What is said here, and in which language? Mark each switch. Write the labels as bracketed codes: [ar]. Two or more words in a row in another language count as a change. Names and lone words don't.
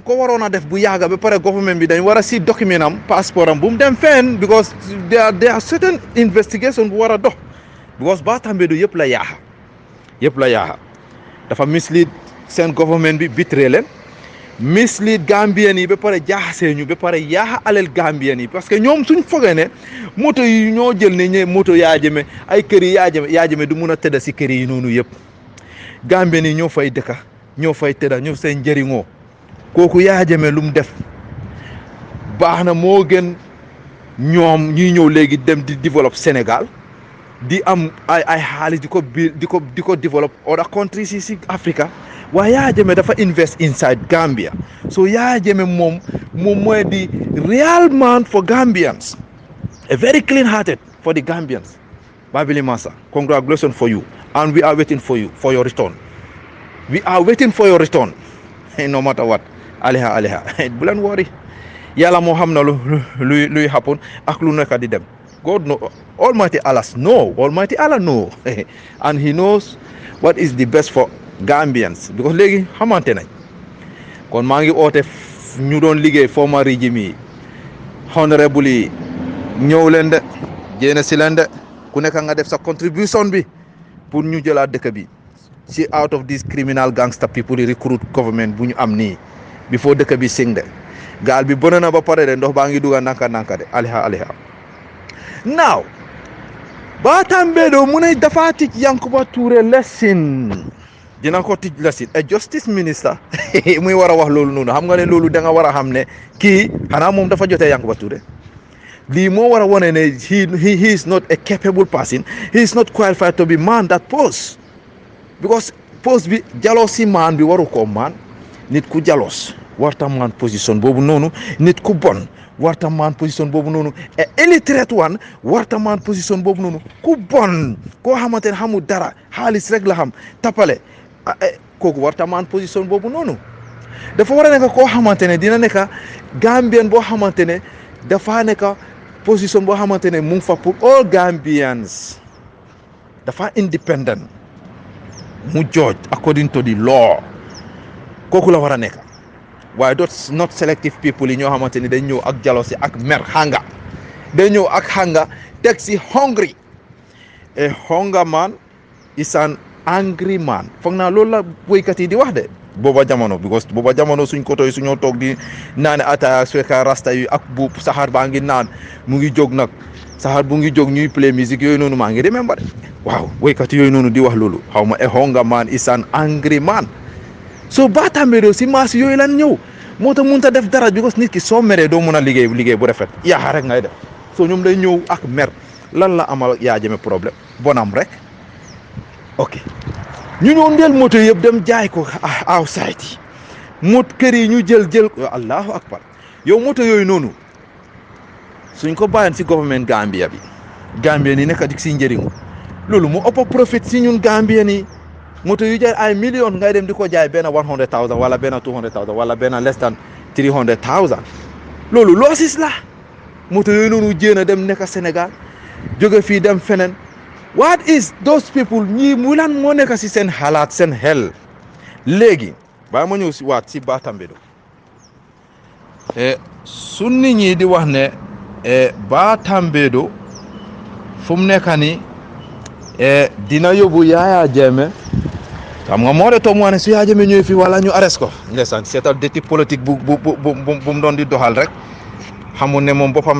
[wo] ko waroon a def bu yàgga ba pare government bi dañ war a si document am passeport am bu mu dem fenn because there are certain investigation bu war a dox because Bah Tambadou yëpp la yaaxa dafa mislead seen government bi betray leen mislead Gambien yi ba pare jaaxasee ñu ba pare yaaxa alal Gambien yi [fr] parce que [wo] ñoom suñ fogee ne moto yi ñoo jël ne ñe moto Yaya Jammeh ay kër yi Yaya Jammeh du mun a tëdda si kër yi noonu yëpp Gambien yi ñoo fay dëkka ñoo fay tëdda ñoo seen njëriñoo kooku Yaya Jammeh lu mu def baax na moo gën ñoom ñuy ñëw léegi dem di développe Sénégal di am ay xaalis di ko développe [en] other countries [wo] yi si Africa waaye Yaya Jammeh dafa [en] invest inside Gambia [wo] so Yaya Jammeh moom mooy di [en] real man for Gambians a very clean hearted for the Gambians Babili Masa congratulations for you and we are waiting for you for your return no matter what [wo] aleha bu leen worry yàlla moo xam na luy happen ak lu nekk di dem [en] God know Almighty Allah know and he knows what is the best for Gambians because [wo] léegi xamante nañ kon maa ngi oote ñu doon liggéey [fr] former régime [wo] yi honorable yi ñëw leen de jéena si leen de ku nekk nga def sa contribution bi pour ñu jëlaat dëkk bi si [en] out of these criminal gangster people [wo] yi [en] recruit government [wo] bu ñu am nii before dëkk bi sing de gaal bi bëna na ba pare de ndox baa ngi duga nanka de aliha now Bah Tambadou mu ne dafa tij Yankuba Touré lesson dina ko tij lesson a [en] justice minister [wo] muy war a wax loolu noonu xam nga ne loolu da nga war a xam ne kii xanaa moom dafa jotee Yankuba Touré lii moo war a wone ne [en] he is not a capable person he is not qualified to be man that post because [wo] post bi [en] jealousy man [wo] bi waru ko man nit ku jealous warta [en] man position [wo] boobu noonu nit ku bon warta [en] man position [wo] boobu noonu et [en] illiterate one [wo] warta [en] man position [wo] boobu noonu ku bon koo xamante ne xamul dara xaalis rek la xam tapale kooku warta [en] man position [wo] boobu noonu dafa war a nekk koo xamante ne dina nekk Gambien boo xamante ne dafa nekk position boo xamante ne mu ngi fa pour [en] all Gambians [wo] dafa independent mu [en] judge according to the law [wo] kooku la war a nekk waaye [en] that's not selective people [wo] yi ñoo xamante ni dañ ñëw ak jealousy ak mer hanga dañ ñëw ak hanga teg si [en] hungry a hunger man is an angry man [wo] foog naa loolu la woykat yi di wax de booba jamono because booba jamono suñ koto yi suñoo toog di naan ataaya su fekka rasta yi ak buub saxaar baa ngi naan mu ngi jóg nag saxaar bu ngi jóg ñuy play musique yooyu noonu maa ngi remember de waaw woykat yooyu noonu di wax loolu xaw ma [en] a hunger man is an angry man [wo] so Bah Tambadou si maas yooyu lan ñëw moo tax mënut a def dara because nit ki soo meree doo mun a liggéey bu rafet yaa rek ngay def so ñoom day ñëw ak mer lan la amal Yaya Jammeh problème bonam rek ok ñu ñëw ndeel moto yëpp dem jaay ko outside yi mot kër yi ñu jël [ar] الله أكبر [wo] yow moto yooyu noonu suñ ko bàyyoon si government Gambia bi Gambien yi nekk di si njëriñu loolu mu ëpp profit si ñun Gambien yi moto yu jar ay million ngay dem di ko jaay benn 100,000 wala benn 200,000 wala benn [en] less than 300,000 [wo] loolu losses la moto yooyu noonu jéem a dem nekk Sénégal jóge fii dem feneen [en] what is those people [wo] ñii mu lan moo nekk si seen xalaat seen xel léegi ba ma ñëw si waat si Bah Tambadou su nit ñi di wax ne Bah Tambadou fu mu nekk nii dina yóbbu Yaya Jammeh xam nga moo de toog mu ne su Yaya Jammeh ñëwee fii wala ñu arrest ko ndeysaan seetal déti politique bu mu doon di doxal rek xamul ne moom boppam